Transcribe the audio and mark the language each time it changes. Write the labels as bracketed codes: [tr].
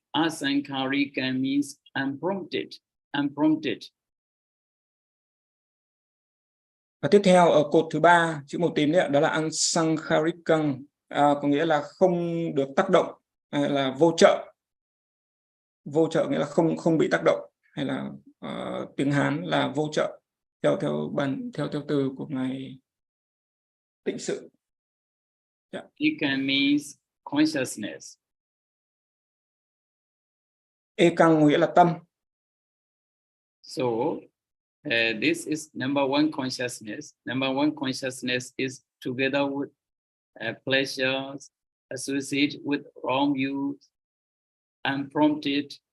[en] Asankarika means unprompted. [vi] Và tiếp theo ở cột thứ 3, chữ màu tím đấy, đó là asankarikang, có nghĩa là không được tác động, hay là vô trợ. Vô trợ nghĩa là không bị tác động, hay là tiếng Hán là vô trợ, theo từ của ngài Tịnh Sự. [en] Eka means consciousness. [vi] Ekang nghĩa là tâm. [en] So this is number one consciousness. Number one consciousness is together with pleasures, associated with wrong views, unprompted.